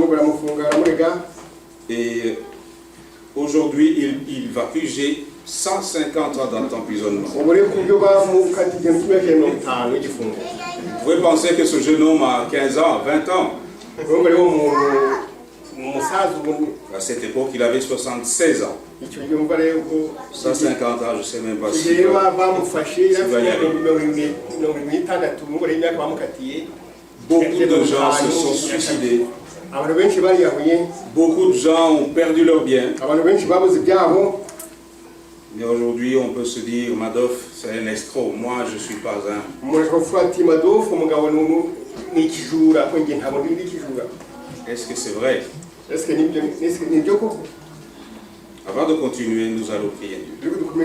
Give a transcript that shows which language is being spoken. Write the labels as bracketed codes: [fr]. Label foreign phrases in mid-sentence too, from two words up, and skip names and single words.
[fr] Et aujourd'hui, il va purger 150 ans d'emprisonnement. Vous pouvez penser que ce jeune homme a 15 ans, 20 ans. [rw] umusaza ubu [fr] À cette époque, il avait 76 ans. [rw] icyo gihe umva rero ko [fr] 150 ans, je ne sais même pas si. [rw] igihe bamufashe yafite 76 umugore w'imyaka bamukatiye. [fr] Beaucoup de gens se sont suicidés. [rw] Abantu benshi bariyahuye. [fr] Beaucoup de gens ont perdu leurs biens. [rw] Abantu benshi babuze ibyabo. [fr] Mais aujourd'hui, on peut se dire, Madoff, c'est un escroc. Moi, je ne suis pas un. Est-ce que c'est vrai? Avant de continuer, nous allons prier Dieu.